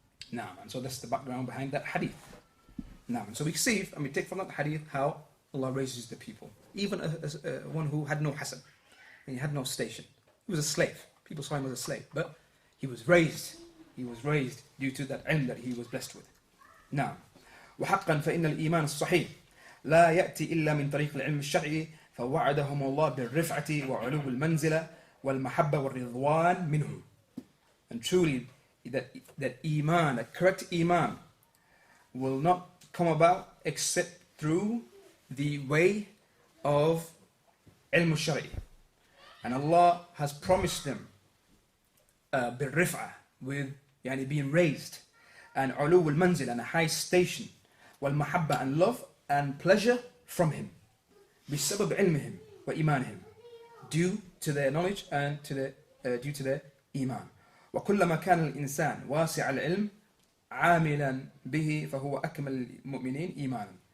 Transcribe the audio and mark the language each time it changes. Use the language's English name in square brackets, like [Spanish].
[English] Now, and so that's the background behind that hadith. Now, and so we see, and we take from that hadith how Allah raises the people. Even one who had no hasab, and he had no station. He was a slave. People saw him as a slave, but he was raised. He was raised due to that ilm that he was blessed with. [Arabic] Now, وحقا فإن الإيمان الصحيح لا يأتي إلا من طريق العلم الشرعي فوعدهم الله بالرفعة وعلو المنزلة والمحبة والرضوان منه. [English] And truly, that iman, that correct iman, will not come about except through the way of ilm al-shari. And Allah has promised them [Arabic] بالرفعة, [English] with يعني being raised, and [Arabic] علو المنزل, [English] and a high station, [Arabic] والمحبة, [English] and love and pleasure from Him, [Arabic] بسبب علمهم وإيمانهم, [English] due to their knowledge and due to their iman. [Arabic] وكلما كان الإنسان واسع العلم عاملا به فهو أكمل المؤمنين إيمانا.